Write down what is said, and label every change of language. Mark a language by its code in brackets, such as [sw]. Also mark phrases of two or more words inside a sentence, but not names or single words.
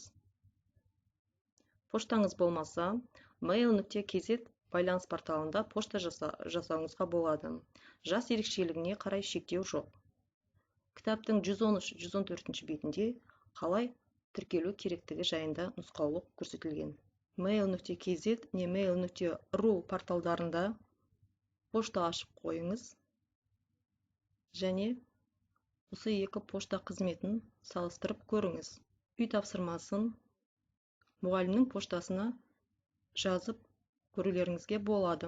[kk] Поштаңыз болмаса, Mail.kz байланыс порталында пошта жасауыңызға болады. Жас ерекшелігіне қарай шектеу жоқ. Кітаптың 113-114 бетінде қалай тіркелу керектігі жайында нұсқаулық көрсетілген. Mail.kz не Mail.ru порталдарында пошта ашып қойыңыз және осы екі пошта қызметін салыстырып көріңіз. Үй тапсырмасын мұғалімнің поштасына жазып көрулеріңізге болады.